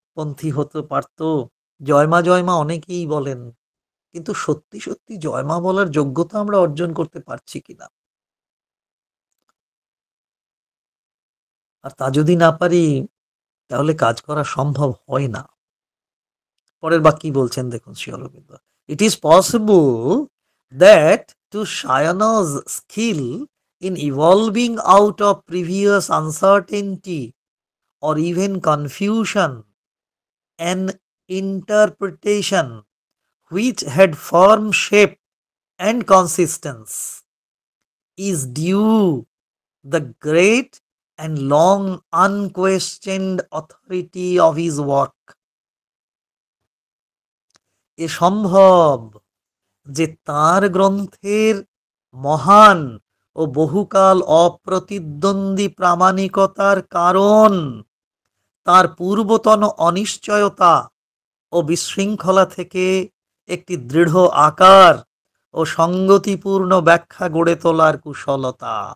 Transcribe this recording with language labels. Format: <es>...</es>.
<bn>পন্থী হতে পারতো। জয়মা অনেকেই বলেন, কিন্তু সত্যি সত্যি জয়মা বলার যোগ্যতা আমরা অর্জন করতে পারছি কিনা, আর তা যদি না পারি তাহলে কাজ করা সম্ভব হয় না। পরের বাক্য কি বলছেন দেখুন Shri Aurobindo.</bn> <en>It is possible that to Shayan's skill in evolving out of previous uncertainty or even confusion an interpretation which had form, shape and consistence is due the great and long unquestioned authority of his work.</en> <bn>এ সম্ভব যে তার গ্রন্থের মহান ও বহুকাল অপ্রতিদ্বন্দ্বী প্রামাণিকতার কারণ তার পূর্বতন অনিশ্চয়তা ও বিশৃঙ্খলা থেকে একটি দৃঢ় আকার ও সঙ্গতিপূর্ণ ব্যাখ্যা গড়ে তোলার কুশলতা।</bn>